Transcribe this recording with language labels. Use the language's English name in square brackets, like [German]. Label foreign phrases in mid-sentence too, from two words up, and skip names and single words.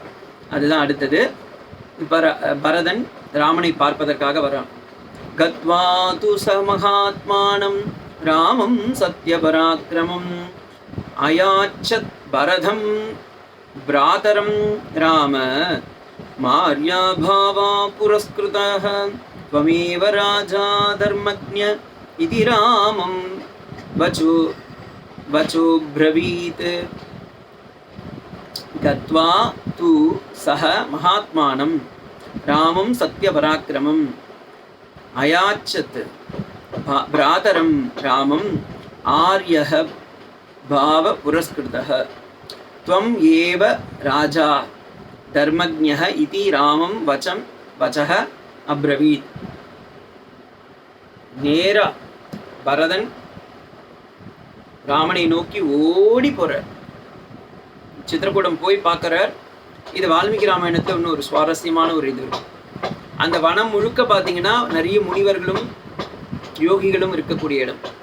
[Tamil] அதுதான் அடுத்தது. பரதன் ராமனை பார்ப்பதற்காக வரான். [Sanskrit] गत्वा तु स महात्मानम् रामम् सत्यपराक्रमम् अयाचत् भरतम् भ्रातरम् राम मार्याभावा पुरस्कृतः त्वमेव राजा धर्मज्ञ इति रामं वचो ब्रवीत् गत्वा तु सः महात्मानं रामं सत्यपराक्रमम् अयाचत् भ्रातरं रामम् आर्यः भाव पुरस्कृतः त्वम् एव राजा धर्मज्ञः इति रामं वचः अब्रवीत्. [Tamil] நேரா பரதன் ராமனை நோக்கி ஓடி போறார். சித்திரக்கூடம் போய் பார்க்கறார். இது வால்மீகி ராமாயணத்துல இன்னும் ஒரு சுவாரஸ்யமான ஒரு இது இருக்கு. அந்த வனம் முழுக்க பார்த்தீங்கன்னா நிறைய முனிவர்களும் யோகிகளும் இருக்கக்கூடிய இடம்.